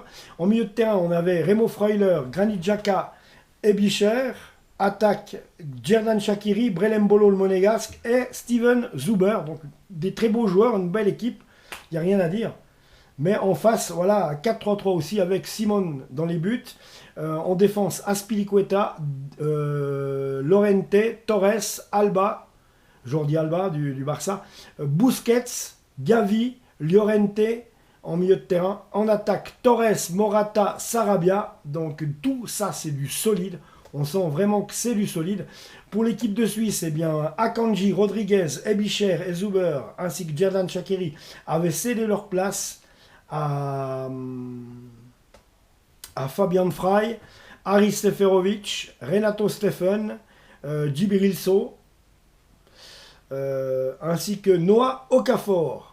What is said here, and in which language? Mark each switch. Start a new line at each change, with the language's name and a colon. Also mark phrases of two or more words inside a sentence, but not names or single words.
French: En milieu de terrain, on avait Remo Freuler, Granit Xhaka et Bicher. Attaque Djerdan Shaqiri, Brelembolo le monégasque et Steven Zuber. Donc des très beaux joueurs, une belle équipe, il n'y a rien à dire. Mais en face, voilà, 4-3-3 aussi avec Simon dans les buts. En défense, Azpilicueta, Llorente, Torres, Alba, Jordi Alba du Barça, Busquets, Gavi, Llorente en milieu de terrain. En attaque, Torres, Morata, Sarabia. Donc tout ça, c'est du solide. On sent vraiment que c'est du solide. Pour l'équipe de Suisse, eh bien, Akanji, Rodriguez, Ebicher et Zuber, ainsi que Djerdan Shaqiri, avaient cédé leur place à Fabian Frey, Haris Seferovic, Renato Steffen, Djibril Sow, ainsi que Noah Okafor.